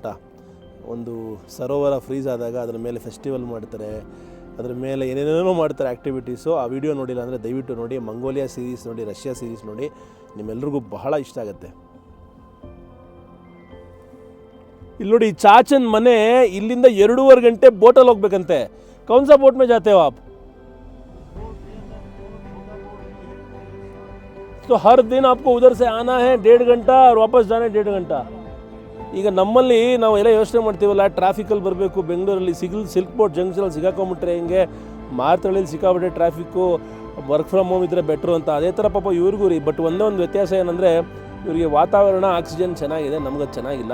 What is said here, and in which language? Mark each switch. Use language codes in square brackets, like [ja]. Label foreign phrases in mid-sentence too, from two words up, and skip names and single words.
[kn] ಒಂದು ಸರೋವರ ಫ್ರೀಸ್ ಆದಾಗ ಅದರ ಮೇಲೆ ಫೆಸ್ಟಿವಲ್ ಮಾಡ್ತಾರೆ, ಅದರ ಮೇಲೆ ಏನೇನೇನೋ ಮಾಡ್ತಾರೆ ಆ್ಯಕ್ಟಿವಿಟೀಸು. ಆ ವಿಡಿಯೋ ನೋಡಿಲ್ಲ ಅಂದರೆ ದಯವಿಟ್ಟು ನೋಡಿ. ಮಂಗೋಲಿಯಾ ಸೀರೀಸ್ ನೋಡಿ, ರಷ್ಯಾ ಸೀರೀಸ್ ನೋಡಿ, ನಿಮ್ಮೆಲ್ರಿಗೂ ಬಹಳ ಇಷ್ಟ ಆಗುತ್ತೆ. ಇಲ್ಲಿ ನೋಡಿ, ಚಾಚನ್ ಮನೆ ಇಲ್ಲಿಂದ 2.5 ಗಂಟೆ ಬೋಟಲ್ಲಿ ಹೋಗ್ಬೇಕಂತೆ. [hi] कौन सा बोट में जाते हो आप? तो हर दिन आपको उधर से आना है 1.5 घंटा और वापस जाना है 1.5 घंटा. [kn] ಈಗ ನಮ್ಮಲ್ಲಿ ನಾವು ಎಲ್ಲ ಯೋಚನೆ ಮಾಡ್ತೀವಲ್ಲ, ಟ್ರಾಫಿಕಲ್ಲಿ ಬರಬೇಕು, ಬೆಂಗಳೂರಲ್ಲಿ ಸಿಲ್ಕ್ ಬೋರ್ಡ್ ಜಂಕ್ಷನಲ್ಲಿ ಸಿಗಾಕೊಂಬಿಟ್ರೆ ಹಿಂಗೆ, ಮಾರ್ತಳ್ಳಿಲಿ ಸಿಕ್ಕಾಬಿಟ್ಟೆ ಟ್ರಾಫಿಕ್ಕು, [en] work from home [kn] ಇದ್ದರೆ ಬೆಟ್ರು ಅಂತ. ಅದೇ ಥರ ಪಾಪ ಇವ್ರಿಗೂ ರೀ. ಬಟ್ ಒಂದೇ ಒಂದು ವ್ಯತ್ಯಾಸ ಏನಂದರೆ, ಇವರಿಗೆ ವಾತಾವರಣ, ಆಕ್ಸಿಜನ್ ಚೆನ್ನಾಗಿದೆ, ನಮ್ಗದು ಚೆನ್ನಾಗಿಲ್ಲ.